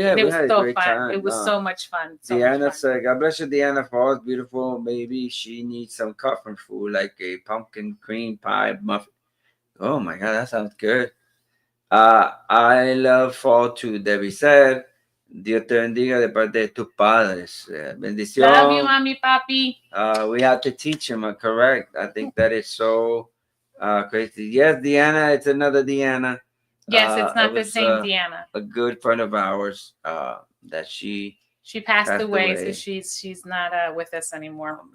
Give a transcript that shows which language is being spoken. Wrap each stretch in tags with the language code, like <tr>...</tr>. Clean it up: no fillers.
<en>It was so fun. Time. It was so much fun. Deanna said, God bless you, Deanna, for all beautiful. Maybe she needs some comfort food, like a pumpkin cream pie muffin. Oh my God, that sounds good. I love fall too, Debbie said.</en> <es>Dios te bendiga de parte de tus padres. Bendición.</es> <en>Love you, mommy, papi. We have to teach them, correct. I think that is so crazy. Yes, Deanna, it's another Deanna. Yes, it's not the same Deanna. A good friend of ours that she passed away, so she's not with us anymore.</en>